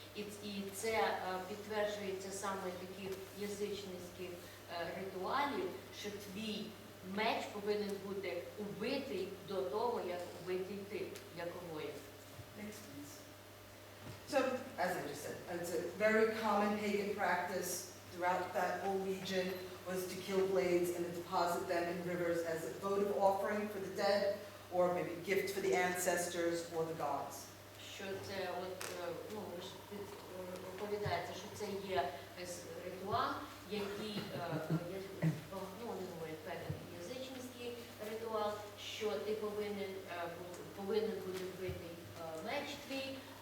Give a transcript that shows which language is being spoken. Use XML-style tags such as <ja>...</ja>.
<uk>І це підтверджується саме таких язичницьких ритуалів, що твій меч повинен бути убитий до того, як убитий ти, як воїн.</uk> <en>Next, please. So, as I just said, it's a very common pagan practice throughout that whole region was to kill blades and to deposit them in rivers as a votive offering for the dead, or maybe gift for the ancestors or the gods.</en> <uk>Що це розповідається, що це є ритуал, який, вони говорять, певний язичницький ритуал, що ти повинен бути вбитий меч твій</uk>